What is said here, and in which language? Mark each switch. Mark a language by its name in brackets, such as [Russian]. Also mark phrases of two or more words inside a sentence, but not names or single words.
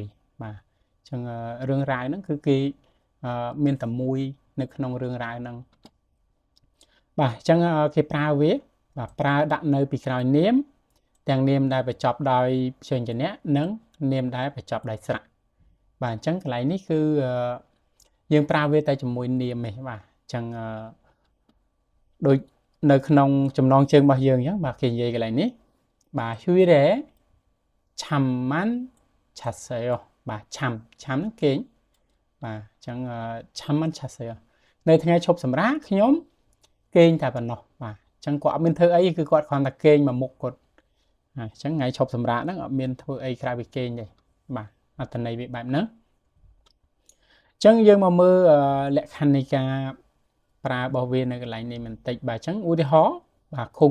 [Khmer] បាទអញ្ចឹងរឿងរ៉ាវហ្នឹងគឺគេមានតែមួយនៅក្នុងរឿងរ៉ាវហ្នឹងបាទអញ្ចឹងគេប្រើវាបាទប្រើដាក់នៅពីក្រោយនាមទាំងនាមដែលបញ្ចប់ដោយព្យញ្ជនៈនិងនាមដែលបញ្ចប់ដោយស្រៈបាទអញ្ចឹងកន្លែងនេះគឺយើងប្រើវាតែជាមួយនាមទេបាទអញ្ចឹងដូចនៅក្នុងចំណងជើងរបស់យើងអញ្ចឹងបាទគេនិយាយកន្លែងនេះបាទ 휴일에 [Korean] 잠만 잤어요 [Khmer] បាទឆាំហ្នឹងគេងបាទអញ្ចឹង [Korean] 잠만 잤어요 [Khmer] នៅថ្ងៃឈប់សម្រាកខ្ញុំគេងតែប៉ុណ្ណោះបាទអញ្ចឹងគាត់អត់មានធ្វើអីគឺគាត់គ្រាន់តែគេងមកមុខគាត់អញ្ចឹងថ្ងៃឈប់សម្រាកហ្នឹងអត់មានធ្វើអីក្រៅពីគេងទេបាទអត្ថន័យវាបែបហ្នឹងអញ្ចឹងយើងមកមើលលក្ខខណ្ឌនៃការប្រើរបស់វានៅកន្លែងនេះបន្តិចបាទអញ្ចឹងឧទាហរណ៍បាទ